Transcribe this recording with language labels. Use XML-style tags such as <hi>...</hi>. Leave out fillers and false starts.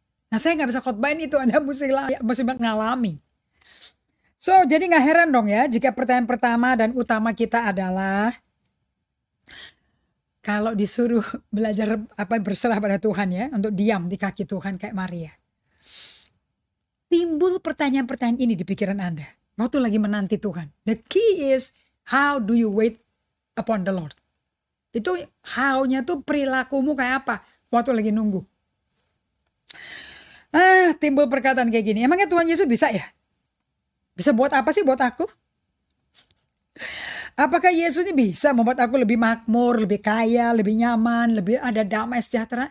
<id>Nah, saya nggak bisa khotbahin itu, Anda mesti ngalami. So, jadi nggak heran dong ya jika pertanyaan pertama dan utama kita adalah kalau disuruh belajar berserah pada Tuhan ya, untuk diam di kaki Tuhan kayak Maria. Timbul pertanyaan-pertanyaan ini di pikiran Anda waktu lagi menanti Tuhan.</id> <en>The key is how do you wait upon the Lord.</en> <id>Itu how-nya tuh perilakumu kayak apa waktu lagi nunggu. Timbul perkataan kayak gini. Emangnya Tuhan Yesus bisa ya? Bisa buat apa sih buat aku? Apakah Yesus ini bisa membuat aku lebih makmur, lebih kaya, lebih nyaman, lebih ada damai sejahtera?</id>